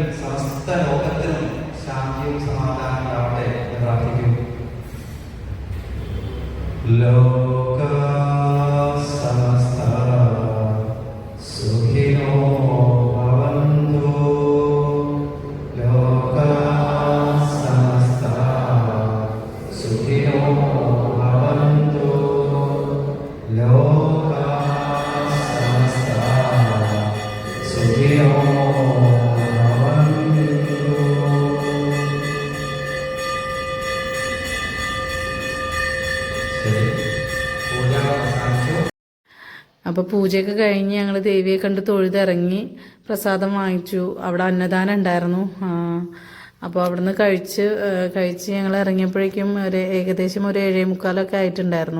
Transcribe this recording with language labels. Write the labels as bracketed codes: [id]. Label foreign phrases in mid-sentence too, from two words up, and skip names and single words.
[ml] സമസ്ത ലോകത്തിനും ശാന്തിയും സമാധാനം ഉണ്ടാവട്ടെ എന്ന് പ്രാർത്ഥിക്കുന്നു. [sa] ലോക സമസ്ത സുഖിനോ ഭവന്തു. ലോക സമസ്ത സുഖിനോ ഭവന്തു. ലോക സമസ്ത സുഖിനോ ഭവന്തു. [ml] ശരി, പൂജ അവസാനിച്ചു. അപ്പോൾ പൂജയൊക്കെ കഴിഞ്ഞ് ഞങ്ങൾ ദേവിയെ കണ്ട് തൊഴുതിറങ്ങി പ്രസാദം വാങ്ങിച്ചു. അവിടെ അന്നദാനം ഉണ്ടായിരുന്നു. അപ്പോൾ അവിടുന്ന് കഴിച്ച് ഞങ്ങൾ ഇറങ്ങിയപ്പോഴേക്കും ഏകദേശം ഒരു 7:45 ആയിട്ടുണ്ടായിരുന്നു.